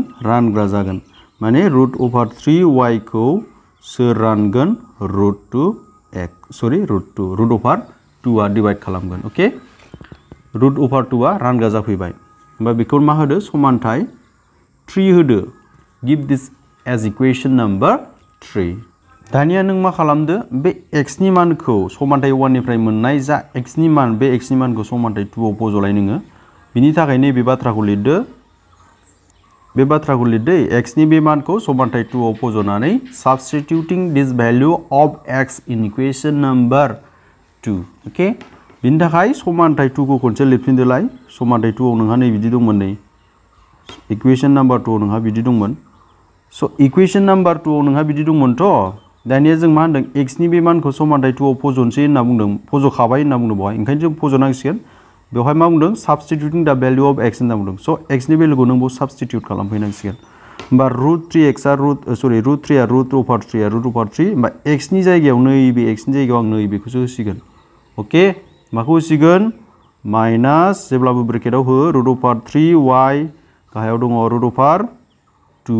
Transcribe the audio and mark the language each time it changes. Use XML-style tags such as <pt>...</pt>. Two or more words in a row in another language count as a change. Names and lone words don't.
<brx>रानग्रा जागोन। माने √3y खौ सोर रानगोन? √2 आ डिभाइड खालामगोन। ओके, √2 आ रानग्रा जाफैबाय। होमबा बेखौ मा होदो? समानथाय 3 होदो।</brx> <en>give this as equation number 3.</en> <brx>दानिया नों मा खालामदो? बे x नि मानखौ समानथाय 1 निफ्राय मोननाय जा x नि मान, बे x नि मानखौ समानथाय 2 आव फज'लाय नोङो। बिनि थाखाय नैबे बाथ्राखौ लिरदो। बे बाथ्राखौ लिरदो। x नि बे मानखौ समानथाय 2 आव फज'नानै</brx> <en>substituting this value of x in equation number 2.</en> <brx>ओके, बिनि थाखाय समानथाय 2 खौ खनसे लिरफिनदोलाय। समानथाय 2 आव नोंहा नै बिदि दंमोन नै।</brx> <en>equation number 2</en> <brx>आव नोंहा बिदि दंमोन। स'</brx> <en>equation number 2</en> <brx>आव नोंहा बिदि दंमोनथ'। दानिया जों मा होनदों? x नि बे मानखौ समानथाय 2 आव फज'नोसै होनना बुंदों। फज'खाबाय होनना बुंदों बेवहाय। ओंखायनो जों फज'नांसिगोन। बेवहाय मा बुंदों?</brx> <en>substituting the value of x</en> <brx>होनना बुंदों। स' x नि भेलुखौ नों बेयाव साबस्टिटिउट खालामफैनांसिगोन। होमबा √3x आ √3 आ √3 आ √3। होमबा x नि जायगायाव नैबे x नि जायगायाव आं नैबेखौसो होसिगोन। ओके, माखौ होसिगोन? माइनास, जेब्लाबो ब्रेकेटाव हो, √3y, गाहायाव दङ √2।</brx>